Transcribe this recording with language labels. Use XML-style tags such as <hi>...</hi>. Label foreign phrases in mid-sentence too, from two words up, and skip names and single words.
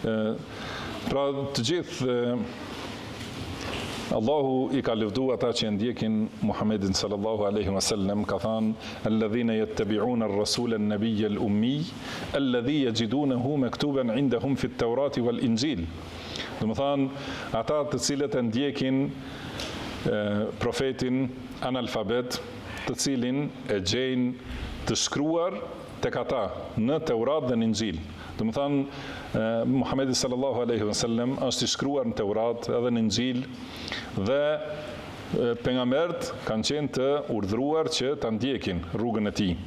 <sq>Pra të gjithë Allahu I ka lëvdu ata që ndjekin Muhammedin</sq> <ar>صلى الله عليه وسلم,</ar> <sq>ka thënë</sq> <ar>الذين يتبعون الرسول النبي الأمي الذي يجدونه مكتوبا عندهم في التوراة والإنجيل.</ar> <sq>Do të thënë ata të cilët e ndjekin profetin analfabet, të cilin e gjejnë të shkruar tek ata në Teurat dhe në Injil. Do të thënë Muhamedi</sq> <ar>صلى الله عليه وسلم</ar> <sq>është I shkruar në Teurat edhe në Injil dhe pejgamberët kanë qenë të urdhëruar që ta ndjekin rrugën e tij.</sq>